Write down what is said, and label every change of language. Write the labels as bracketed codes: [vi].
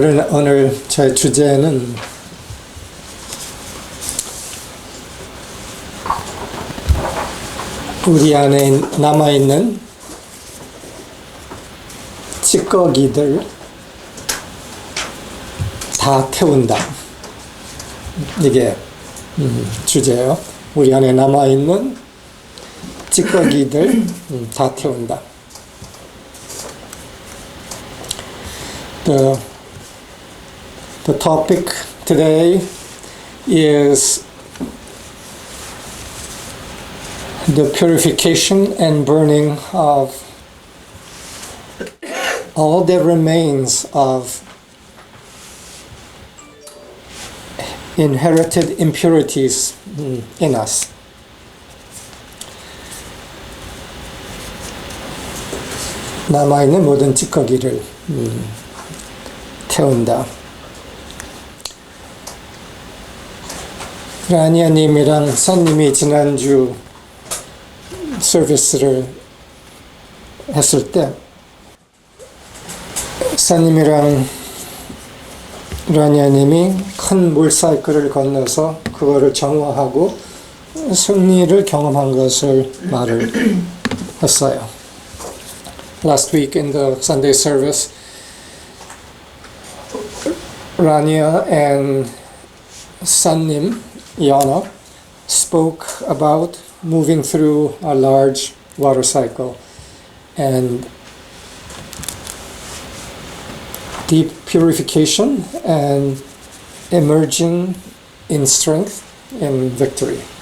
[ko] 오늘 제 주제는 우리 안에 남아있는 찌꺼기들 다 태운다. 이게 주제예요. 우리 안에 남아있는 찌꺼기들 다 태운다. [en] The topic today is the purification and burning of all that remains of inherited impurities in us. [ko] 남아있는 모든 찌꺼기를 태운다. 라니아님이랑 산님이 지난주 서비스를 했을 때 산님이랑 라니아님이 큰 물사이클을 건너서 그거를 정화하고 승리를 경험한 것을 말을 했어요. [en] Last week in the Sunday service, Rania and Sannim Yana spoke about moving through a large water cycle and deep purification and emerging in strength and victory.